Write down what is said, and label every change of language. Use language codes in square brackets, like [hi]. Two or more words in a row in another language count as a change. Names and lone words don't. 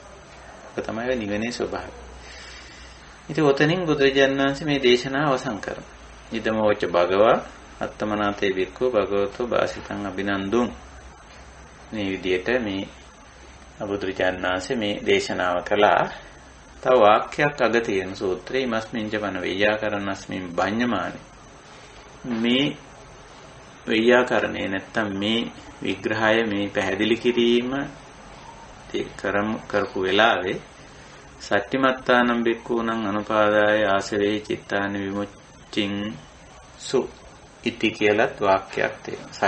[si] ඒක තමයි නිවනේ ස්වභාවය. ඉතින් ඔතනින් බුදුරජාණන් වහන්සේ මේ දේශනාව අවසන් කරනවා. [pi] ඉදමෝච භගවා අත්තමනාතේ වික්ඛු භගවතෝ වාසිතං අභිනන්දුං. [si] මේ විදියට මේ බුදුරජාණන් වහන්සේ මේ දේශනාව කළා. තව වාක්‍යයක් අග තියෙන සූත්‍රයේ [pi] ඉමස්මින්ජ වන වේයාකරණස්මින් බඤ්ඤමානි. [si] මේ වේයාකරණේ නැත්තම් මේ විග්‍රහය මේ පැහැදිලි කිරීම කරපු වෙලාවේ [pi] සත්‍යමත්තානම් බික්ඛූණං අනුපාදාය ආසවේ චිත්තානි විමුච්ඡින් සු ඉති [si] කියලත් වාක්‍යයක් තියෙනවා.